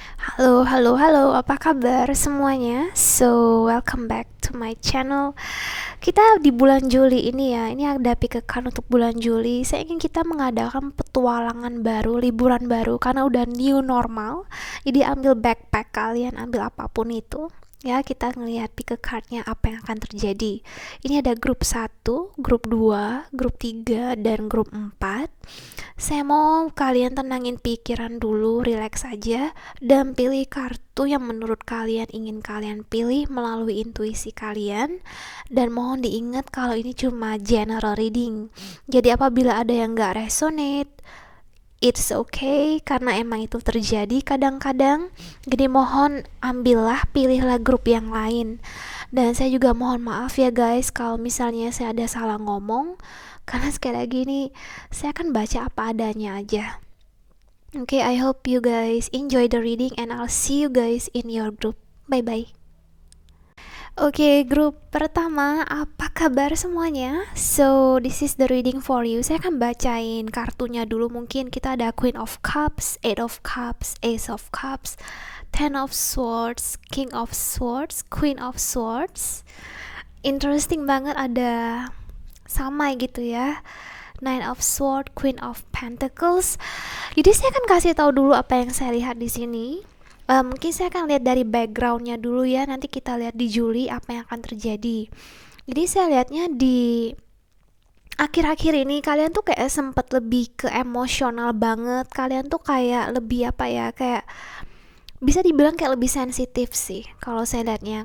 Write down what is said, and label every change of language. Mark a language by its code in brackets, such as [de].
[id] Halo, halo, halo, apa kabar semuanya? [en] So, welcome back to my channel. [id] Kita di bulan Juli ini ya, ini ada pikekan untuk bulan Juli. Saya ingin kita mengadakan petualangan baru, liburan baru, karena udah new normal. Jadi ambil backpack kalian, ambil apapun itu. Ya, kita ngelihat pick cardnya apa yang akan terjadi. Ini ada grup 1, grup 2, grup 3, dan grup 4. Saya mau kalian tenangin pikiran dulu, relax aja, dan pilih kartu yang menurut kalian ingin kalian pilih melalui intuisi kalian. Dan mohon diingat kalau ini cuma general reading. Jadi apabila ada yang gak resonate, [en] it's okay, [id] karena emang itu terjadi kadang-kadang. Jadi mohon ambillah, pilihlah grup yang lain. Dan saya juga mohon maaf ya guys kalau misalnya saya ada salah ngomong, karena sekali lagi ini saya akan baca apa adanya aja. [en] Okay, I hope you guys enjoy the reading and I'll see you guys in your group. Bye bye. [id] Oke, grup pertama, apa kabar semuanya? [en] So, this is the reading for you. [id] Saya akan bacain kartunya dulu. Mungkin kita ada Queen of Cups, Eight of Cups, Ace of Cups, Ten of Swords, King of Swords, Queen of Swords. Interesting banget, ada sama gitu ya. [en] Nine of Swords, Queen of Pentacles. [id] Jadi saya akan kasih tahu dulu apa yang saya lihat di sini. Mungkin saya akan lihat dari backgroundnya dulu ya. Nanti kita lihat di Juli apa yang akan terjadi. Jadi saya lihatnya di akhir-akhir ini kalian tuh kayak sempet lebih ke emosional banget. Kalian tuh kayak lebih apa ya, kayak bisa dibilang kayak lebih sensitif sih kalau saya lihatnya.